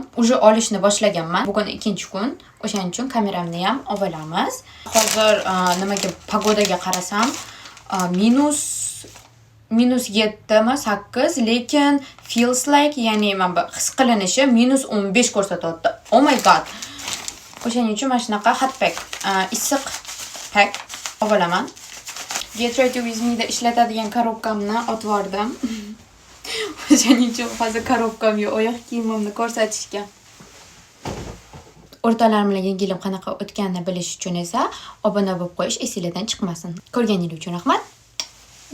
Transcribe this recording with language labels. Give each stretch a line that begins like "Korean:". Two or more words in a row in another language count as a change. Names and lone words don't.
Uzbek: Уже olishni boshlaganman. Bugun 2-kun. O'shaning uchun kameramni ham olamiz. Hozir nimaga pagodaga qarasam, -7mi, 8, lekin
English: feels like,
Uzbek: ya'ni his qilinishi -15 ko'rsatyapti.
English: Oh my god.
Uzbek: O'shaning uchun mana shunaqa
English: hot pack,
Uzbek: issiq pack olaman.
English: Get ready with me
Uzbek: da ishlatadigan korobkamni otib yubordim. O'shaning uchun hozir korobkam yo'q, oyoq kiyimimni ko'rsatishga. O'rtalarim bilan yangi yilim qanaqa o'tganini bilish uchun esa obuna bo'lib qo'yish esingizdan chiqmasin. Ko'rganingiz uchun rahmat.